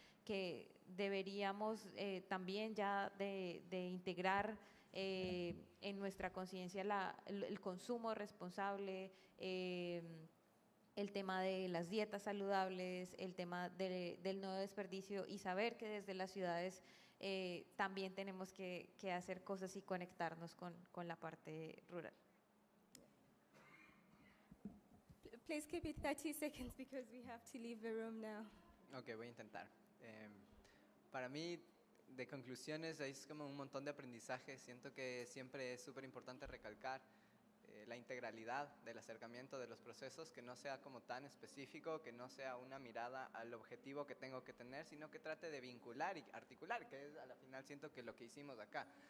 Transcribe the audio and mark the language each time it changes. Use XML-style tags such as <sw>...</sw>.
<es>que deberíamos también ya de integrar en nuestra conciencia el consumo responsable, el tema de las dietas saludables, el tema del no desperdicio, y saber que desde las ciudades también tenemos que hacer cosas y conectarnos con la parte rural.</es> <en>Please keep it 30 seconds because we have to leave the room now.</en> <es>Ok, voy a intentar. Para mí, de conclusiones, es como un montón de aprendizaje. Siento que siempre es súper importante recalcar la integralidad del acercamiento de los procesos, que no sea como tan específico, que no sea una mirada al objetivo que tengo que tener, sino que trate de vincular y articular, que es a la final siento que lo que hicimos acá.</es>